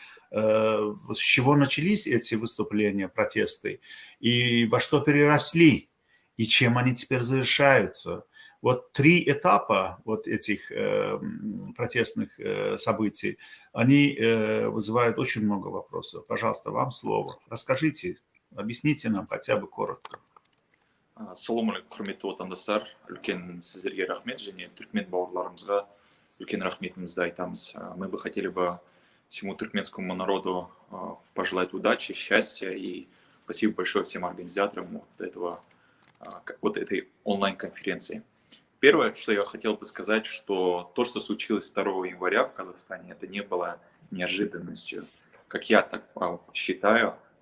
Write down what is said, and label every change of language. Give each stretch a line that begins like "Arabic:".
Russian: С чего начались эти выступления, протесты, и во что переросли, и чем они теперь завершаются. Вот 3 этапа вот этих протестных событий, они вызывают очень много вопросов. Пожалуйста, вам слово. Расскажите, объясните нам хотя бы коротко.
Kazakh: Ассалаумағалейкум, құрметті отандастар, үлкен сіздерге рахмет, және түркмен бауырларымызға үлкен рахметімізді айтамыз.
Russian: Мы бы хотели бы всему туркменскому народу пожелать удачи, счастья, и спасибо большое всем организаторам этой онлайн-конференции. Первое, что я хотел бы сказать, что то, что случилось 2 января в Казахстане, это не было неожиданностью, как я так считаю.